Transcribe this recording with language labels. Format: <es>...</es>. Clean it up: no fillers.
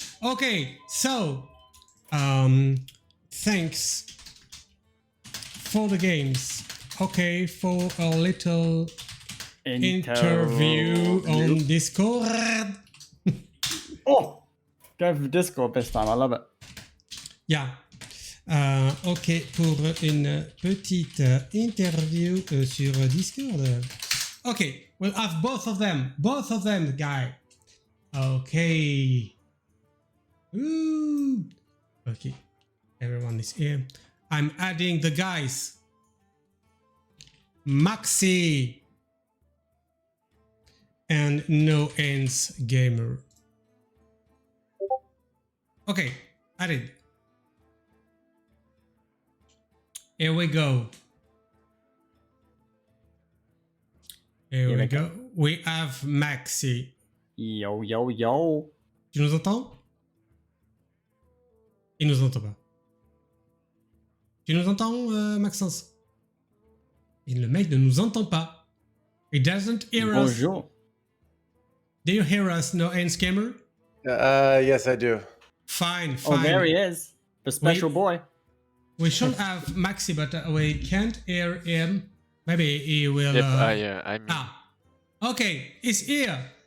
<en>Okay, so thanks for the games. Okay, for a little interview on Discord. Oh, go for Discord this time. I love it. Yeah.</en> <fr>Ok, pour une petite interview sur Discord.</fr> <en>Okay, we'll have both of them, guy. Okay. Ooh. Okay, everyone is here. I'm adding the guys. Maxxe and NoHandsGamer. Okay, added. Here we go. Here we go. We have Maxxe. Yo, yo, yo.</en> <fr>Tu nous entends? Il nous entend pas. Tu nous entends, Maxence? Et le mec ne nous entend pas.</fr> <en>He doesn't hear us.</en> <fr>Bonjour.</fr> <en>Do you hear us, NoHandsGamer? Yes, I do. Fine, Oh, fine. there he is. The special boy. We should have Maxxe, but we can't hear him. Maybe he will... Yep, I'm... Okay, he's here.</en>